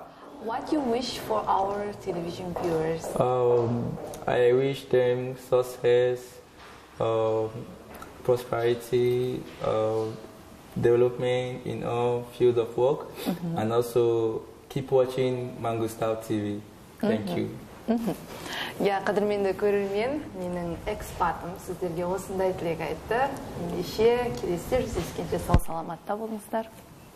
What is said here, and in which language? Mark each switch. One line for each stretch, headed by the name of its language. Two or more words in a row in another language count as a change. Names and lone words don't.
English: What do you wish for our television viewers? I wish them success, prosperity, development in all fields of work, and also keep watching MANGYSTAU TV. Thank you.
Kazakh: Я қадірменді көрермен, менің экспатым сіздерге осындай тілек айтты. Ендеше келесі жүздескенше сау саламатта болыңыздар.